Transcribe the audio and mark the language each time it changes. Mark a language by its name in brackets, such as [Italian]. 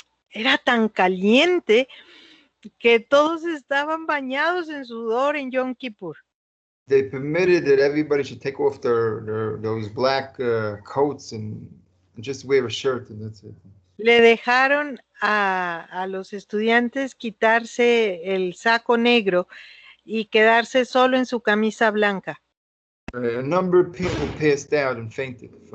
[Spanish] Era tan caliente que todos estaban bañados en sudor en Yom Kippur. [English] They permitted that everybody should take off those black coats and just wear a shirt, and that's it. [Spanish] Le dejaron a los estudiantes quitarse el saco negro y quedarse solo en su camisa blanca. [English] A number of people passed out and fainted